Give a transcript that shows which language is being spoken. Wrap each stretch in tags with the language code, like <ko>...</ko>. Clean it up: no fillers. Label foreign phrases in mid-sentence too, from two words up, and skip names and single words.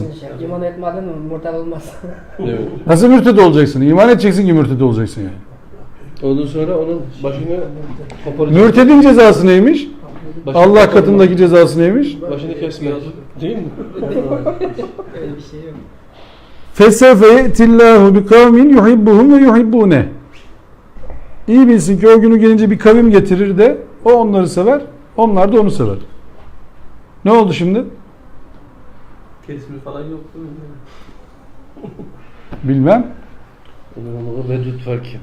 <tr>İman etmeden murtad olmaz. Evet. Nasıl mürted olacaksın? İman edeceksin ki mürted olacaksın yani. Ondan sonra onun başını koparacak. Mürtedin cezası neymiş? Başını Allah koparmak. katındaki cezası neymiş? Başını kesmek. Değil mi? Öyle bir şey yok.</tr> <ar>فَسَوْفَ يَأْتِ اللّٰهُ بِقَوْمٍ يُحِبُّهُمْ وَيُحِبُّونَهِ.</ar> <tr>İyi bilsin ki o günü gelince bir kavim getirir de o onları sever, onlar da onu sever. Ne oldu şimdi? Kesmi falan yok değil mi? Bilmem. Onu reddut farkı.</tr>